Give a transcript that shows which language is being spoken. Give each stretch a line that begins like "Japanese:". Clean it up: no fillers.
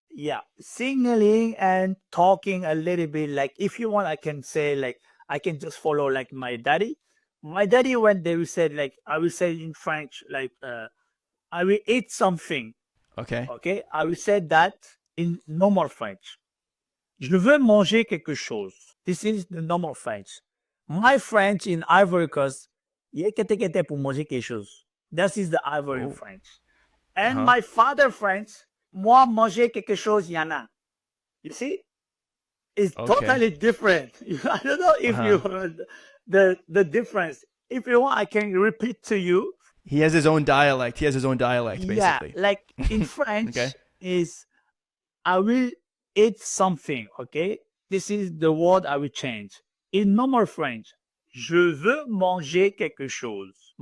English: Yeah, signaling and talking a little bit. Like if you want, I can say like I can just follow like my daddy. My daddy when they will say like I will say in French like I will eat something. Okay. Okay, I will say that in normal French.
French: Je veux manger quelque chose.
English: This is the normal French. My French in Ivory Coast, yekete pour manger quelque chose. That is the Ivory Oh. French. And Uh-huh. my father French, moi manger quelque chose, yana. You see? It's Okay. totally different. I don't know if you Uh-huh. heard the difference. If you want, I can repeat to you. He has his own dialect. He has his own dialect, Yeah, basically. like in Okay. French is I will eat something, okay? This is the word I will change. In normal French, je veux manger quelque chose.